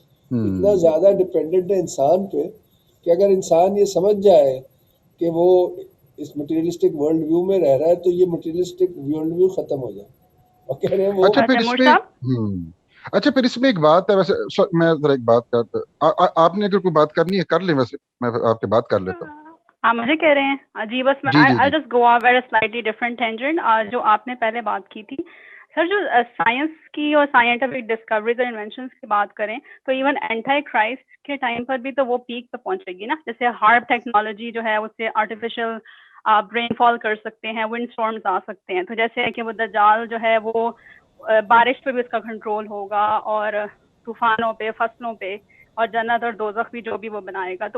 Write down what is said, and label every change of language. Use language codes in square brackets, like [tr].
[ur] اتنا زیادہ ڈپینڈنٹ ہے انسان پہ کہ اگر انسان یہ سمجھ جائے کہ وہ اس مٹیریلسٹک ورلڈ ویو میں رہ رہا ہے تو یہ مٹیریلسٹک ورلڈ ویو ختم ہو جائے. اور کہہ رہے ہیں وہ اچھا پھر اس میں اچھا پھر اس میں ایک بات ہے, ویسے میں ذرا ایک بات کرتا, آپ نے اگر کوئی بات کرنی ہے کر لیں, ویسے میں آپ کی بات کر لیتا ہوں. آپ مجھے کہہ رہے ہیں جی, بس میں [en] I'll just go off at a slightly different tangent. [ur] جو آپ نے پہلے بات کی تھی سر, جو سائنس کی اور سائنٹیفک ڈسکوریز اور انوینشنس کی بات کریں تو ایون اینٹائی کرائسٹ کے ٹائم پر بھی تو وہ پیک پہ پہنچے گی نا. جیسے ہارپ ٹیکنالوجی جو ہے اس سے آرٹیفیشل برین فال کر سکتے ہیں, ونڈ اسٹارمز آ سکتے ہیں. تو جیسے کہ وہ دجال جو ہے وہ بارش پہ بھی اس کا کنٹرول ہوگا, اور طوفانوں پہ, فصلوں پہ, اور جنت اور دوزخ بھی جو بھی وہ بنائے گا.